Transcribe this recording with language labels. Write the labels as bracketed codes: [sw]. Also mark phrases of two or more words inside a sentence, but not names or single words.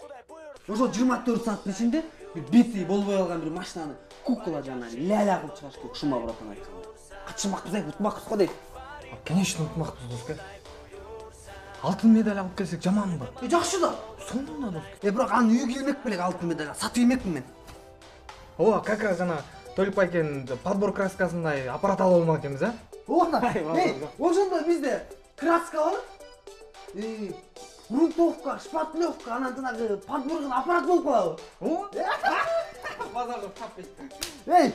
[ky] Ошо 24 сааттын ичинде бити болбой калган бир машинаны кукла жана ляля кылып чыгаш керек. Шума братан айтканда. Катышмакпыз, утмакпыз го дейт. Конечно, утмакпыз, дос. Алтын медаль алып келсек жаманбы? Жакшы да. Сонун да. Бирок аны үйгө келмек белек алтын медаль. Сатып иймекмин мен. О, [ru] как раз [ky] жана Толик байкен подбор краскасындай аппарат алып алмак экенбиз, Ошондо бизде краска бар. Грунтовка, шпатлевка, анан жанагы подборгун аппарат болуп калабы. Базарда тап кетти.